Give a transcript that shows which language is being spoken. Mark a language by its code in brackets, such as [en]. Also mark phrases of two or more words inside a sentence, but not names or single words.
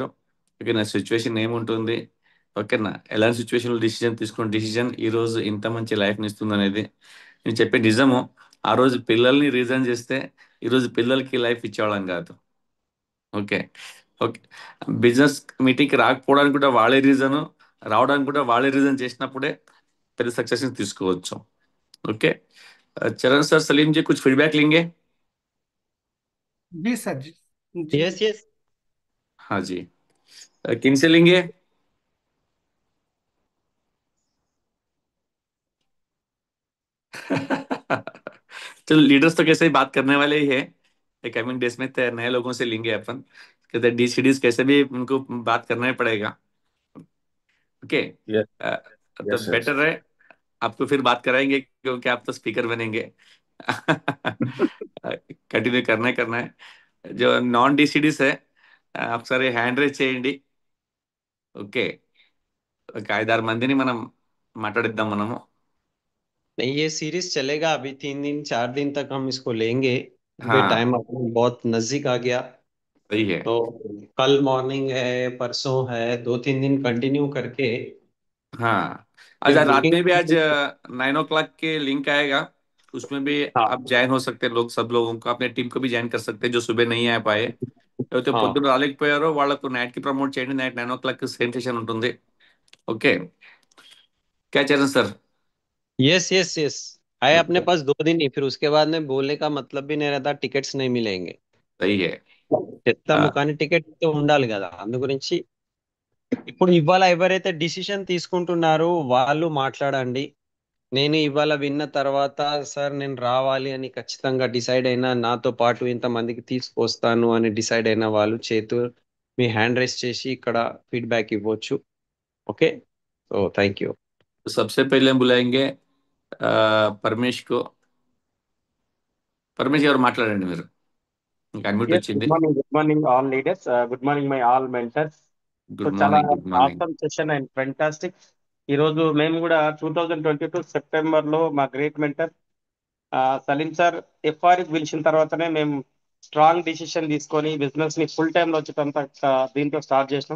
[te] ఓకేనా, సిచ్యువేషన్ ఏముంటుంది, ఓకేనా, ఎలాంటి సిచ్యువేషన్లో డిసిజన్ తీసుకున్న డిసిజన్ ఈరోజు ఇంత మంచి లైఫ్ని ఇస్తుంది అనేది నేను చెప్పే నిజము. ఆ రోజు పిల్లల్ని రీజన్ చేస్తే ఈరోజు పిల్లలకి లైఫ్ ఇచ్చేవాళ్ళం కాదు. ఓకే, ఓకే. [en] business meetingకి [te] రాకపోవడానికి కూడా వాళ్ళే రీజను, రావడానికి కూడా వాళ్ళే రీజన్ చేసినప్పుడే పెద్ద सक्सेस తీసుకోవచ్చు. [hi] ओके, चरण सर, सलीम जी कुछ फीडबैक लेंगे? जी सर, जी जी। [en] yes yes. [hi] हाँ जी, किन से लेंगे? चलो, लीडर्स तो कैसे ही बात करने वाले ही है, [en] coming days [hi] में नए लोगों से लेंगे अपन, कहते डी सीडीज कैसे भी उनको बात करना ही पड़ेगा। ओके, यस तो [en] yes sir. [hi] बेटर है, आपको फिर बात कराएंगे क्योंकि आप तो स्पीकर बनेंगे। कंटिन्यू करना है। जो [en] non DCDs [hi] है, आप सारे [te] హ్యాండ్ రైజ్ చేయండి. ఓకే, ఒక 5-6 మందిని మనం మాట్లాడిద్దాం మనము. [hi] नहीं, ये सीरीज चलेगा अभी 3 दिन 4 दिन तक हम इसको लेंगे, क्योंकि हाँ, टाइम अपना बहुत नजदीक आ गया। सही है। तो कल मॉर्निंग है, परसों है, 2-3 दिन कंटिन्यू करके हाँ, आज फिर रात में भी आज बुकिंग। 9 o'clock के लिंक आएगा, उसमें भी आप हाँ ज्वाइन हो सकते हैं लोग, सब लोगों को अपने टीम को भी ज्वाइन कर सकते हैं जो सुबह नहीं आ पाए. [te] అయితే పొద్దున [hi] हाँ। [te] రాలేకపోయారో వాళ్ళకు నైట్ కి ప్రమోట్ చేయండి. నైట్ 9 o'clock [en] same session [te] ఉంటుంది. ఓకే, [hi] क्या चरण सर? [en] yes yes yes. [hi] है अपने ओके, पास 2 दिन ही, फिर उसके बाद में बोलने का मतलब भी नहीं रहता, टिकट्स नहीं मिलेंगे। सही है. [te] చెప్తాము ఆ, కానీ టికెట్ ఉండాలి కదా, అందు గురించి ఇప్పుడు ఇవాళ ఎవరైతే డిసిషన్ తీసుకుంటున్నారో వాళ్ళు మాట్లాడండి. నేను ఇవాళ విన్న తర్వాత సార్ నేను రావాలి అని ఖచ్చితంగా డిసైడ్ అయినా, నాతో పాటు ఇంతమందికి తీసుకొస్తాను అని డిసైడ్ అయిన వాళ్ళు చేతు మీ [en] hand raise [te] చేసి ఇక్కడ ఫీడ్బ్యాక్ ఇవ్వచ్చు. [en] okay, so thank you. [hi] सबसे पहले हम बुलाएंगे పరమేష్ को. [te] పరమేష్ గారు మాట్లాడండి మీరు, ఇంకా అన్మ్యూట్ Yes, వచ్చింది. [en] good morning, all leaders. Good morning, my all mentors. [te] సో గుడ్ చాలా [en] morning, good morning. awesome session and fantastic. [te] ఈరోజు మేము కూడా 2022 సెప్టెంబర్లో మా [en] great mentor [te] సలీం సార్ ఎఫ్ఆర్కి పిలిచిన తర్వాతనే మేము [en] strong decision [te] తీసుకొని బిజినెస్ని ఫుల్ టైంలో వచ్చేటంత దీంట్లో స్టార్ట్ చేసినాం.